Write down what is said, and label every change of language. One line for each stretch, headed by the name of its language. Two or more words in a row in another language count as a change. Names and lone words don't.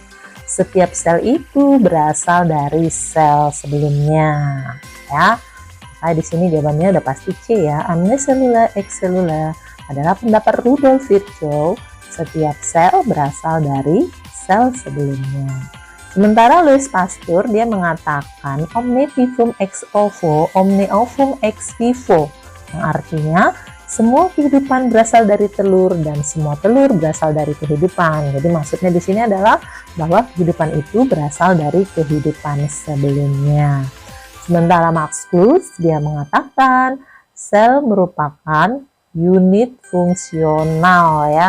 Indonesian: Setiap sel itu berasal dari sel sebelumnya ya. Nah, di sini jawabannya udah pasti C ya.
Latin: Omnicellular excellula
Indonesian: adalah pendapat Rudolf Virchow. Setiap sel berasal dari sel sebelumnya. Sementara Louis Pasteur dia mengatakan
Latin: omne vivum ex ovo, omne ovum ex vivo.
Indonesian: Yang artinya semua kehidupan berasal dari telur dan semua telur berasal dari kehidupan. Jadi maksudnya di sini adalah bahwa kehidupan itu berasal dari kehidupan sebelumnya. Sementara Max Glutz dia mengatakan sel merupakan unit fungsional ya.